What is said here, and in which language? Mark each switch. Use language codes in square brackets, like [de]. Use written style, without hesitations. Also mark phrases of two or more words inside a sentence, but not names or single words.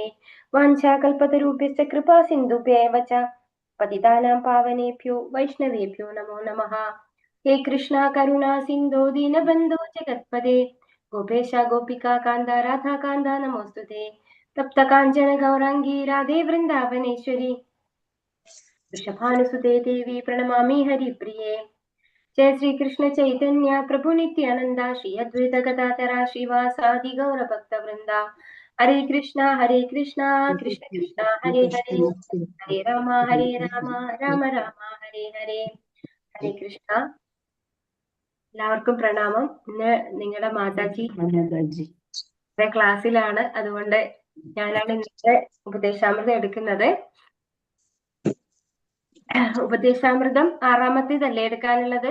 [sa] വാഞ്ചാകൽപതരൂപ്യശ്ച കൃപാ സിന്ധുഭ്യേവ ച പതിതാനാം പാവനേഭ്യോ വൈഷ്ണവേഭ്യോ നമോ നമഃ. ഹേ കൃഷ്ണ കരുണാ സിന്ധോ ദീനബന്ധോ ജഗത്പദേ ഗോപേശ ഗോപികാ കാന്ത രാധാകാന്ത നമോസ്തുതേ. തപ്ത കാഞ്ചന ഗൗരാംഗീ രാധേ വൃന്ദാവനേശ്വരി വൃഷഭാനുസുതേ ദേവി പ്രണമാമി ഹരിപ്രിയേ. [bn] জয় শ্রী কৃষ্ণ চৈতন্য প্রভু নিত্যানন্দ শ্রী অদ্বৈত গদাধর শ্রীবাসাদি গৌর ভক্ত বৃন্দ. [sa] हरे कृष्णा कृष्ण कृष्ण हरे हरे हरे राम राम राम हरे हरे. [ml] ഹരേ കൃഷ്ണ. എല്ലാവർക്കും പ്രണാമം. ഇന്ന് നിങ്ങളുടെ മാതാജി ക്ലാസ്സിലാണ്, അതുകൊണ്ട് ഞാനാണ് ഇന്നത്തെ ഉപദേശാമൃതം എടുക്കുന്നത്. ഉപദേശാമൃതം 6-ാമത്തേതല്ലേ എടുക്കാനുള്ളത്?